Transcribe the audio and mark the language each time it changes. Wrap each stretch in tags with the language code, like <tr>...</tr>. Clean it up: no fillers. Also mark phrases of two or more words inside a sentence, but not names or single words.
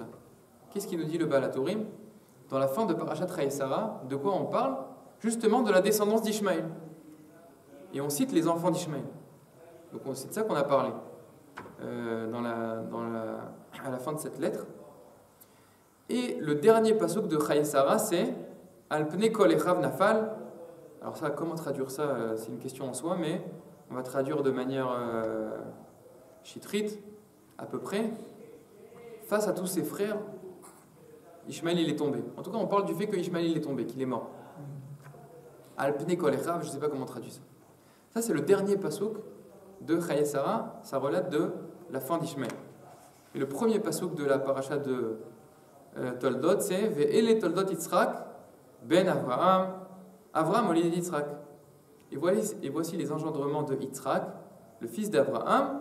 <fr>Qu'est-ce qu'il nous dit le Baal HaTurim? Dans la fin de parashat Chayei Sarah, de quoi on parle? Justement de la descendance d'Ishmaël. Et on cite les enfants d'Ishmaël. Donc c'est de ça qu'on a parlé à la fin de cette lettre. Et le dernier pasuk de Chayei Sarah, c'est</fr> <he>על פני כל אחיו נפל.</he> <fr>Alors ça, comment traduire ça? C'est une question en soi, mais on va traduire de manière chitrite, à peu près. Face à tous ses frères, Ishmaël il est tombé. En tout cas, on parle du fait que Ishmaël il est tombé, qu'il est mort.</fr> <he>על פני כל אחיו,</he> <fr>je ne sais pas comment traduire ça. Ça, c'est le dernier pasuk de Chayei Sarah. Ça relate de la fin d'Ishmaël. Et le premier pasuk de la paracha de Toldot, c'est</fr> <he>ואלה תולדות יצחק בן אברהם, אברהם הוליד יצחק.</he> <fr>Et voici les engendrements de Yitzhak, le fils d'Avraham.</fr>